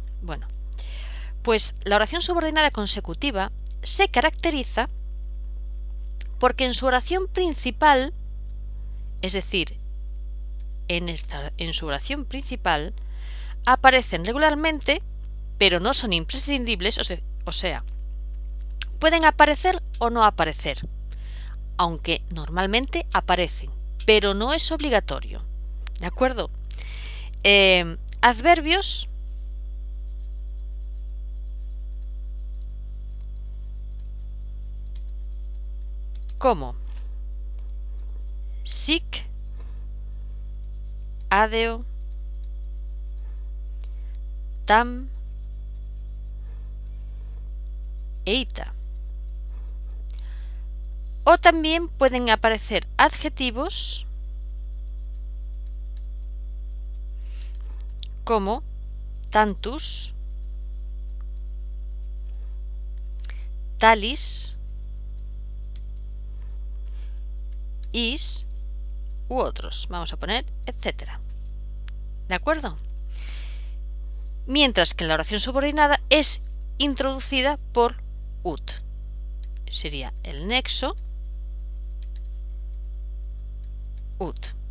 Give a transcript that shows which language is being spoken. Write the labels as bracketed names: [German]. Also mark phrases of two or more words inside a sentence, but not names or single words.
[Spanish] Bueno, pues la oración subordinada consecutiva se caracteriza porque en su oración principal, es decir, en su oración principal, aparecen regularmente, pero no son imprescindibles, o sea, pueden aparecer o no aparecer, aunque normalmente aparecen, pero no es obligatorio. ¿De acuerdo? Adverbios como [Latin] sic, adeo, tam, eita. [Spanish] O también pueden aparecer adjetivos como [Latin] tantus, talis, is [Spanish] u otros. Vamos a poner etcétera. ¿De acuerdo? Mientras que en la oración subordinada es introducida por ut. Sería el nexo ut.